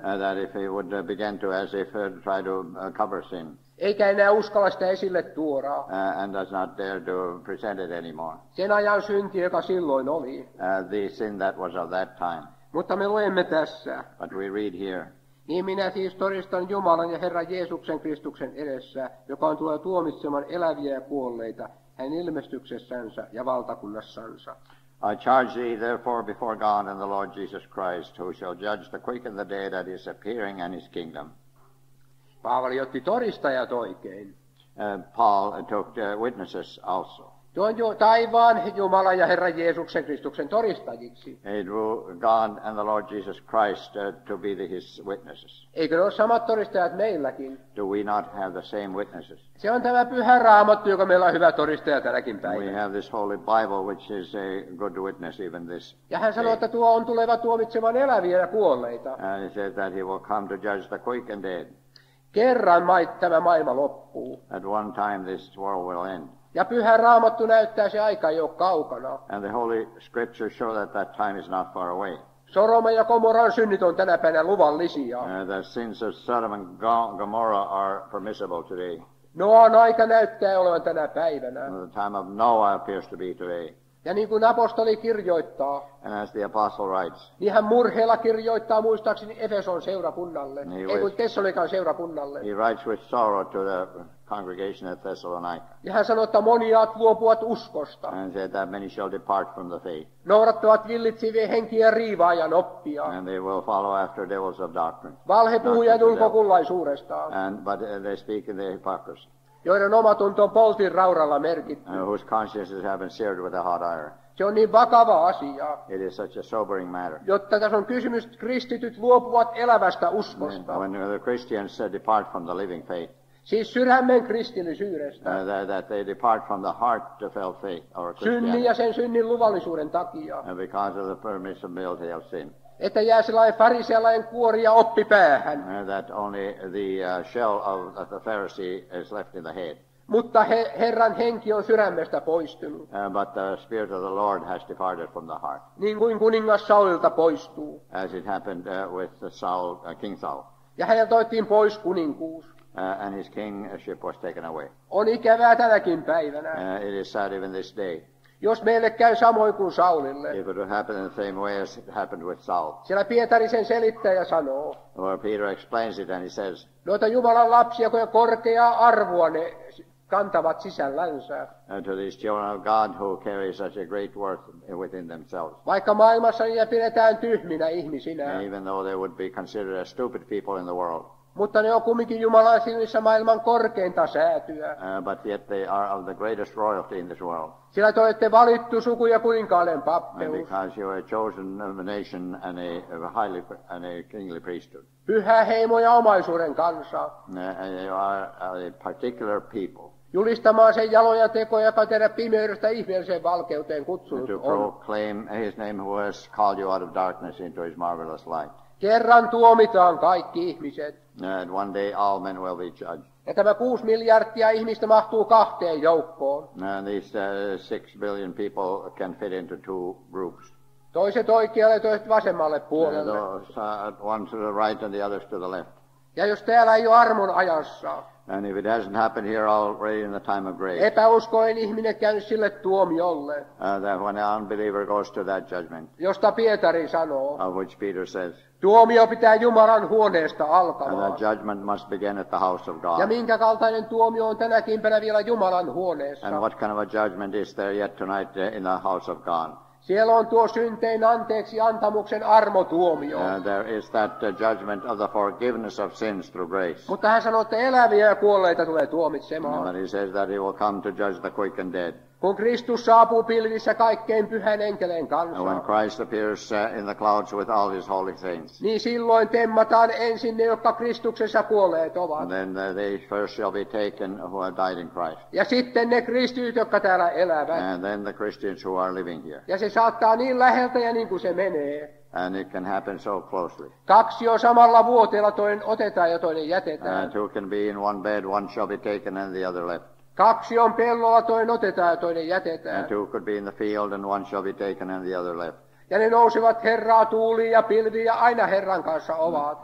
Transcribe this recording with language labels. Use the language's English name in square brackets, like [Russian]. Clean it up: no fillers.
[English] that if he would begin to as if try to cover sin, [Finnish] eikä enää uskalla sitä esille tuoda. [English] and does not dare to present it anymore, [Finnish] Sen ajan synti, joka silloin oli. [English] the sin that was of that time. [Finnish] Mutta me luemme tässä. [English] But we read here, [Finnish] Niin minä siis todistan Jumalan ja Herran Jeesuksen Kristuksen edessä, joka on tulee tuomitsemaan eläviä ja kuolleita, hän ilmestyksessänsä ja valtakunnassansa. [English] I charge thee therefore before God and the Lord Jesus Christ, who shall judge the quick and the dead at his appearing and his kingdom. [Finnish] Paavali otti todistajat oikein. [English] Paul took witnesses also. [Finnish] Tuon taivaan Jumalan ja Herran Jeesuksen Kristuksen todistajiksi. [English] He drew God and the Lord Jesus Christ to be his witnesses. [Finnish] Eikö ne ole samat todistajat meilläkin? [English] Do we not have the same witnesses? [Finnish] Se on tämä pyhä Raamattu, joka meillä on hyvä todistaja tänäkin päivänä. [English] We have this Holy Bible, which is a good witness even this. [Finnish] Ja hän sanoo, että tuo on tuleva tuomitsemaan eläviä ja kuolleita. [English] And he says that he will come to judge the quick and dead. [Finnish] Kerran tämä maailma loppuu. [English] At one time this world will end. [Finnish] Ja pyhä Raamattu näyttää se aika ei ole kaukana. [English] And the Holy Scriptures show that that time is not far away. [Finnish] Sodoma ja Gomoran synnit on tänä päivänä luvallisia. [English] The sins of Sodom and Gomorrah are permissible today. [Finnish] Noan aika näyttää olevan tänä päivänä. [English] The time of Noah appears to be today. [Finnish] Ja niin kuin apostoli kirjoittaa, [English] And as the apostle writes, [Finnish] niin hän murheella kirjoittaa muistaakseni Efeson seurakunnalle, Niin, ei kun Tessalonikan seurakunnalle. [English] he writes with sorrow to the congregation at Thessalonica, [Finnish] Ja hän sanoo, että moniaat luopuvat uskosta, [English] and said that many shall depart from the faith, [Finnish] noudattavat villitsivien henkiä riivaajan oppia, [English] and they will follow after devils of doctrine. [Finnish] valhepuhujan ulkokullaisuudestaan, [English] But they speak in their hypocrisy, [Finnish] joiden omatunto on poltin rauralla merkitty. [English] whose consciences have been seared with a hot iron. [Finnish] Se on niin vakava asia, [English] It is such a sobering matter. [Finnish] jotta tässä on kysymys, että kristityt luopuvat elävästä uskosta. [English] When the Christians depart from the living faith, [Finnish] Siis sydämen kristillisyydestä, [English] that they depart from the heartfelt faith or [Finnish] synnin [English] Christianity, [Finnish] ja sen synnin luvallisuuden takia. [English] because of the permissibility of sin. [Finnish] Että jää sellainen farisealainen kuori ja oppi päähän. [English] That only the shell of the Pharisee is left in the head. [Finnish] Mutta Herran henki on sydämestä poistunut, [English] But the Spirit of the Lord has departed from the heart, [Finnish] niin kuin kuningas Saulilta poistuu. [English] as it happened with Saul, King Saul. [Finnish] Ja häneltä otettiin pois kuninkuus. [English] And his kingship was taken away. [Finnish] On ikävää tänäkin päivänä, [English] It is sad even this day. [Finnish] jos meille käy samoin kuin Saulille. [English] It would happen in the same way as it happened with Saul. [Finnish] Siellä Pietari sen selittää ja sanoo, [English] Where Peter explains it and he says, [Finnish] noita Jumalan lapsia, kun korkeaa arvoa ne kantavat sisällänsä. [English] to these children of God who carry such a great worth within themselves. [Finnish] Vaikka maailmassa niitä pidetään tyhminä ihmisinä, [English] Even though they would be considered as stupid people in the world. [Finnish] mutta ne on kumminkin Jumalan silmissä maailman korkeinta säätyä. [English] But yet they are of the greatest royalty in this world. [Finnish] Sillä te olette valittu suku ja kuninkaallinen [English] And [Finnish] pappeus, [English] because you are a chosen nation and a kingly priesthood. [Finnish] pyhä heimo ja omaisuuden kansa, [English] And you are a particular people [Finnish] julistamaan sen jaloja tekoja, joka teidät pimeydestä ihmeelliseen valkeuteen kutsunut [English] to [Finnish] on. [English] proclaim his name who has called you out of darkness into his marvelous light. [Finnish] Kerran tuomitaan kaikki ihmiset. [English] And one day all men will be judged. [Finnish] Ja tämä 6 miljardia ihmistä mahtuu kahteen joukkoon. [English] And these 6 billion people can fit into two groups. [Finnish] Toiset oikealle ja toiset vasemmalle puolelle. [English] One to the right and the others to the left. [Finnish] Ja jos täällä ei ole armon ajassa, [English] And if it hasn't happened here already in the time of grace, [Finnish] epäuskoinen ihminen käynyt sille tuomiolle, [English] that when an unbeliever goes to that judgment, [Finnish] josta Pietari sanoo, [English] of which Peter says, [Finnish] tuomio pitää Jumalan huoneesta [English] and [Finnish] alkamaan. [English] the judgment must begin at the house of God. [Finnish] Ja minkä kaltainen tuomio on tänäkin päivänä vielä Jumalan huoneessa? [English] And what kind of a judgment is there yet tonight in the house of God? [Finnish] Siellä on tuo syntein anteeksi antamuksen armotuomio. [English] There is that judgment of the forgiveness of sins through grace. [Finnish] Mutta hän sanoo, että eläviä ja kuolleita tulee tuomitsemaan. [English] But he says that he will come to judge the quick and dead. [Finnish] Kun Kristus saapuu pilvissä kaikkein pyhän enkeleen [English] And when [Finnish] kanssa, [English] Christ appears in the clouds with all his holy saints, [Finnish] niin silloin temmataan ensin ne, jotka Kristuksessa kuolleet ovat. [English] then they first shall be taken who have died in Christ. [Finnish] Ja sitten ne kristityt, jotka täällä elävät. [English] And then the Christians who are living here. [Finnish] Ja se saattaa niin läheltä ja niin kuin se menee. [English] And it can happen so closely. [Finnish] Kaksi on samalla vuoteella, toinen otetaan ja toinen jätetään. [English] Two can be in one bed, one shall be taken and the other left. [Finnish] Kaksi on pellolla, toinen otetaan ja toinen jätetään. [English] And two could be in the field and one shall be taken and the other left. [Finnish] Ja ne nousevat Herraa tuuliin ja pilviin ja aina Herran kanssa ovat.